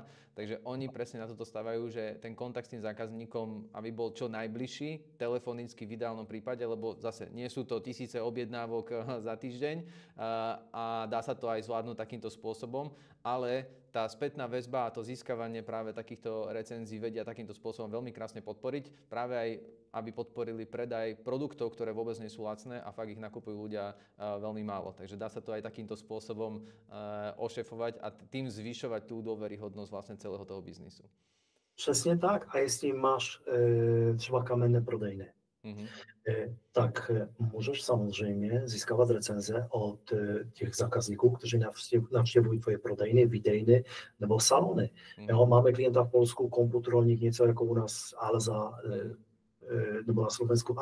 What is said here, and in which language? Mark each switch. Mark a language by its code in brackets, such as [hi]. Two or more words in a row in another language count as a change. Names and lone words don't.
[sk] Takže oni presne na toto stavajú, že ten kontakt s tým zákazníkom, aby bol čo najbližší, telefonicky v ideálnom prípade, lebo zase nie sú to 1000 objednávok za týždeň a dá sa to aj zvládnuť takýmto spôsobom, ale tá spätná väzba a to získavanie práve takýchto recenzií vedia takýmto spôsobom veľmi krásne podporiť, práve aj aby podporili predaj produktov, ktoré vôbec nie sú lacné a fakt ich nakupujú ľudia veľmi málo. Takže dá sa to aj takýmto spôsobom ošefovať a tým zvyšovať tú dôveryhodnosť vlastne celého toho biznisu. [cs] Přesně tak. A jestli máš třeba kamenné prodejny, tak můžeš samozřejmě získávat recenze od těch zákazníků, kteří navštěvují tvoje prodejny, výdejny nebo salony. Jo, máme klienta v Polsku, Komputronik, něco jako u nás Alza, nebo na Slovensku.